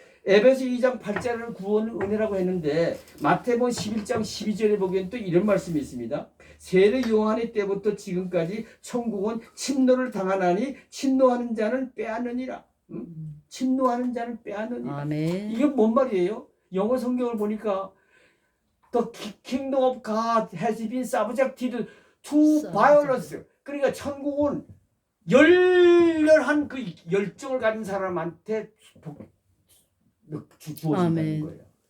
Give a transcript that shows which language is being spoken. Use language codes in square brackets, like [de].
[ko] 에베소 2장 8절을 구원은 은혜라고 했는데 마태복음 11장 12절에 보기엔 또 이런 말씀이 있습니다. 세례 요한의 때부터 지금까지 천국은 침노를 당하나니 침노하는 자는 빼앗느니라. 침노하는 자는 빼앗느니라. 아멘. 이게 뭔 말이에요? 영어 성경을 보니까 [en] The kingdom of God has been subjected to violence. [ko] 그러니까 천국은 열렬한 그 열정을 가진 사람한테 주어진다는 거예요.